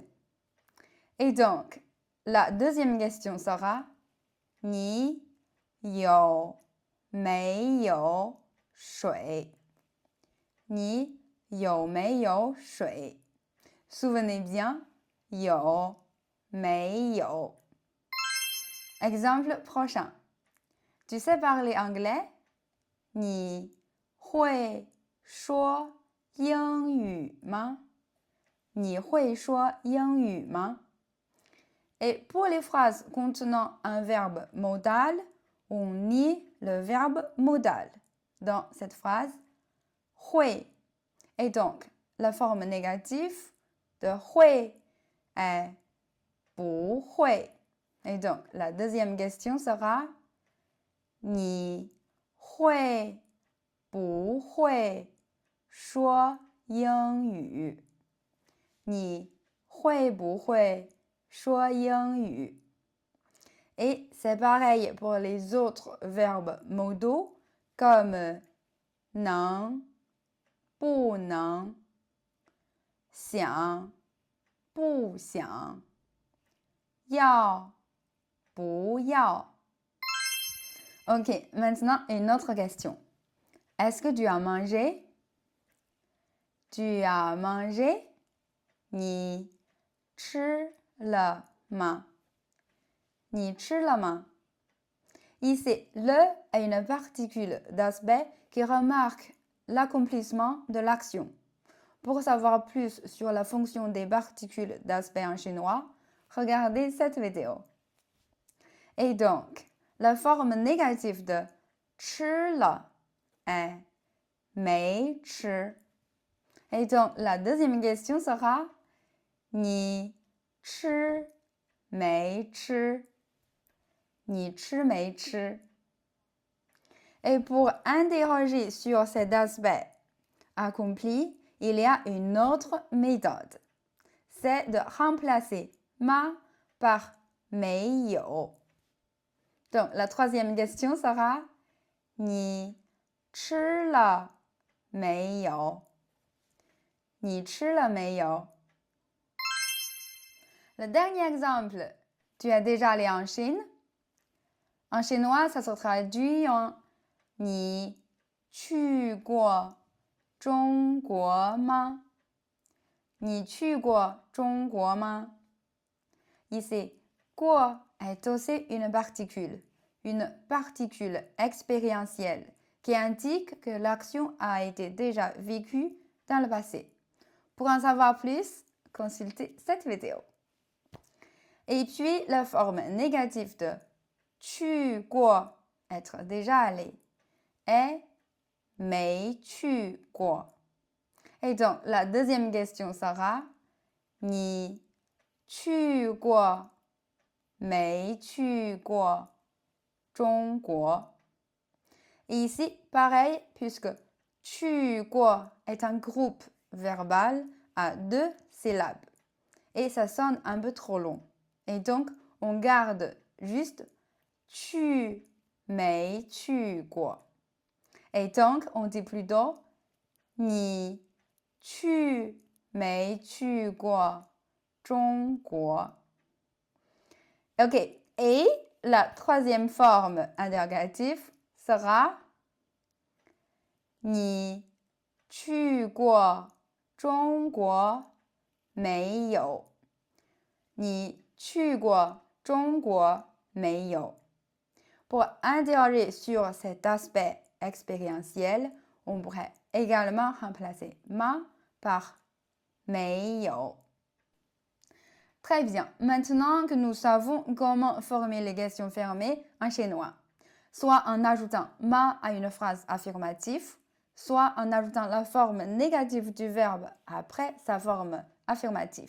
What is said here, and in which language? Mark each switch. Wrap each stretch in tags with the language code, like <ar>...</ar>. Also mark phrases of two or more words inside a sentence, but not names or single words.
<fr>Et donc, la deuxième question sera</fr> <zh>你有没有水？你有没有水？</zh> <fr>Souvenez bien</fr> <zh>有没有</zh> <fr>Exemple prochain. Tu sais parler anglais?</fr> <zh>你会说英语吗？你会说英语吗？</zh> <fr>Et pour les phrases contenant un verbe modal, on nie le verbe modal dans cette phrase 会. Et donc, la forme négative de 会 est</fr> <zh>不会.</zh> <fr>Et donc, la deuxième question sera</fr> <zh>你会不会说英语？你会不会说英语？</zh> <fr>Et c'est pareil pour les autres verbes modaux comme</fr> <zh>能不能想不想要不要</zh> <fr>Ok, maintenant une autre question. Est-ce que tu as mangé? Tu as mangé?</fr> <zh>你吃了吗？你吃了吗？</zh> <fr>Ici, le est une particule d'aspect qui remarque l'accomplissement de l'action. Pour savoir plus sur la fonction des particules d'aspect en chinois, regardez cette vidéo. Et donc, la forme négative de</fr> <zh>吃了</zh> <fr>est</fr> <zh>没吃.</zh> <fr>Et donc, la deuxième question sera</fr> <zh>你吃没吃？你吃没吃？</zh> <fr>Et pour interroger sur cet aspect accompli, il y a une autre méthode. C'est de remplacer ma par 没有. Donc, la troisième question sera</fr> <zh>你吃了没有？你吃了没有？</zh> <fr>Le dernier exemple, tu es déjà allé en Chine? En chinois, ça se traduit en</fr> <zh>你去过中国吗？你去过中国吗？</zh> <fr>Ici, 过 est aussi une particule expérientielle qui indique que l'action a été déjà vécue dans le passé. Pour en savoir plus, consultez cette vidéo. Et puis, la forme négative de</fr> <zh>去过</zh> <fr>être déjà allé est</fr> <zh>没去过.</zh> <fr>Et donc, la deuxième question sera</fr> <zh>你去过没去过中国?</zh> <fr>Ici, pareil, puisque</fr> <zh>去过</zh> <fr>est un groupe verbal à deux syllabes. Et ça sonne un peu trop long. Et donc, on garde juste</fr> <zh>去没去过.</zh> <fr>Et donc, on dit plutôt</fr> <zh>你去没去过中国?</zh> <fr>Ok, et la troisième forme interrogative sera</fr> <zh>你去过中国没有？你去过中国没有？</zh> <fr>Pour interroger sur cet aspect expérientiel, on pourrait également remplacer ma par 没有. Très bien. Maintenant que nous savons comment former les questions fermées en chinois, soit en ajoutant ma à une phrase affirmative, soit en ajoutant la forme négative du verbe après sa forme affirmative.</fr>